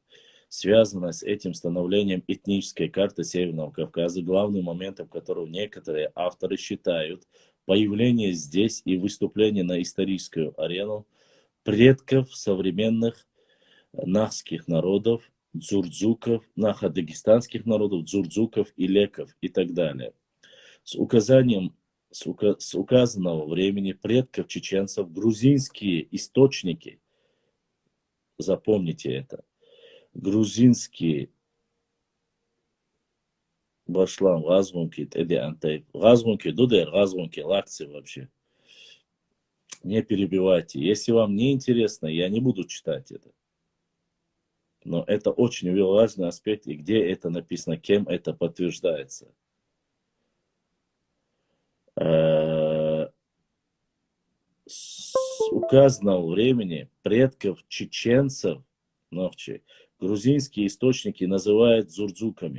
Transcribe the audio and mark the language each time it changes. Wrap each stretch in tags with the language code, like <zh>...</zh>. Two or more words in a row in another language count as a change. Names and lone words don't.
<ru>Связано с этим становлением этнической карты Северного Кавказа, главным моментом которого некоторые авторы считают появление здесь и выступление на историческую арену предков современных нахских народов, дзурдзуков, нахо-дагестанских народов, дзурдзуков и леков и так далее. С указанного времени предков чеченцев грузинские источники, запомните это, грузинские башлам, газгунки, дудер, газгунки, лакцы вообще. Не перебивайте. Если вам не интересно, я не буду читать это. Но это очень важный аспект, и где это написано, кем это подтверждается. С указанного времени предков чеченцев, грузинские источники называют дзурдзуками.</ru>